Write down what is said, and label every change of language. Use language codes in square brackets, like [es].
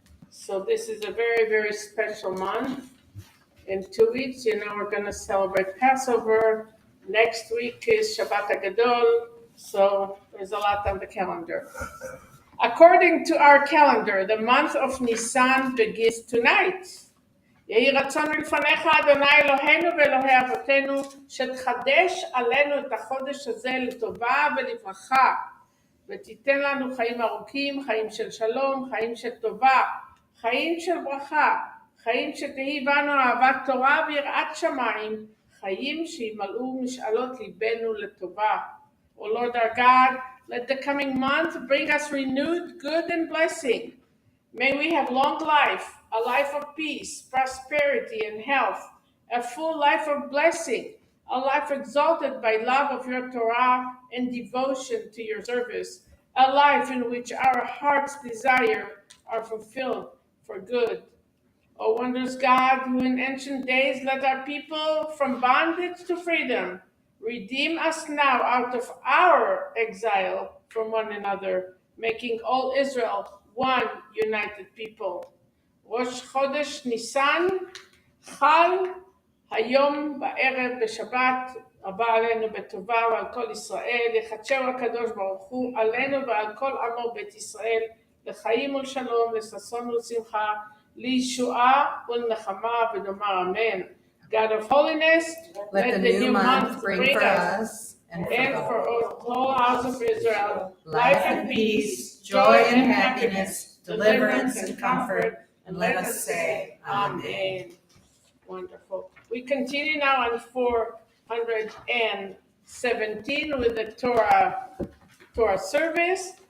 [en] So this is a very, very special month. In 2 weeks, we're going to celebrate Passover. Next week is Shabbat HaGadol. So there's a lot on the calendar. According to our calendar, the month of Nisan begins tonight. [he] יהי רצון מלפניך אדוני אלוהינו ואלוהי אבותינו שתחדש עלינו את החודש הזה לטובה ולברכה ותיתן לנו חיים ארוכים, חיים של שלום, חיים של טובה, חיים של ברכה, חיים שתהי בנו אהבת תורה ויראת שמיים, חיים שימלאו משאלות ליבנו לטובה. [en] O Lord our God, let the coming month bring us renewed good and blessing. May we have long life, a life of peace, prosperity, and health, a full life of blessing, a life exalted by love of your Torah and devotion to your service, a life in which our heart's desires are fulfilled for good. O wondrous God, who in ancient days led our people from bondage to freedom, redeem us now out of our exile from one another, making all Israel one united people. [he] Rosh Chodesh Nisan, Chal, Hayom Ba'erev B'Shabbat, הבא עלינו בטובה ועל כל ישראל, יחדשהו הקדוש ברוך הוא עלינו ועל כל עמו בית ישראל, לחיים ולשלום, לששון ולשמחה, לישועה ולנחמה, ונאמר אמן. [en] God of holiness, Let the new month bring for us and for the whole house of Israel, life and peace, joy and happiness, deliverance and comfort, and let us say, Amen. Wonderful. We continue now on 417 with the Torah service.